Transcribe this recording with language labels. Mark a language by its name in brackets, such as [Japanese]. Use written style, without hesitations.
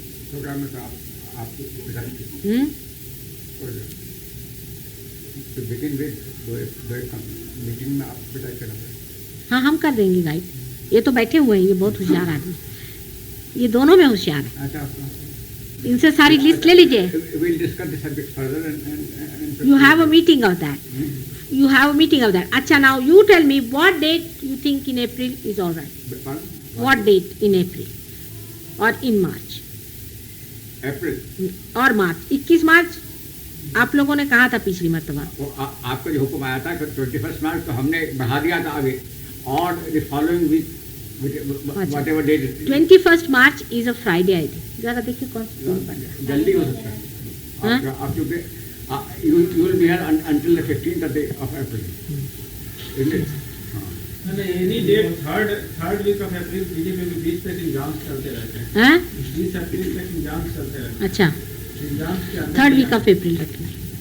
[Hindi] Programme में तो आपको [English] begin with meeting [Hindi] में आप डिसाइड करना पड़ेगा। हाँ, हम कर देंगे गाइड। ये तो बैठे हुए हैं, ये बहुत होशियार आदमी, ये दोनों में होशियार है। अच्छा, इनसे सारी लिस्ट ले लीजिए। [English] we'll discuss the subject further and You have a meeting of that. You have a meeting of that. अच्छा, now you tell me what date you think in April is all right. What date in April or in March [Hindi] अप्रैल और मार्च? 21 मार्च आप लोगों ने कहा था पिछली मरतबा। वो आपका जो हुक्म आया था 21 मार्च, तो हमने बढ़ा दिया था आगे, और [English] The following week whatever date. 21 March is a Friday I think. [Hindi] जरा देखिए कौन पड़ रहा है। जल्दी हो सकता है। आप चूंकि [English] you will be here until the 15th of April, isn't it? Any date third week of April [Hindi] BJP में 20 तक एग्जाम्स चलते रहते हैं। हैं? 20 अप्रैल तक एग्जाम्स चलते रहते अच्छा, हैं। एग्जाम्स के अंदर 3rd वीक ऑफ अप्रैल रखना है।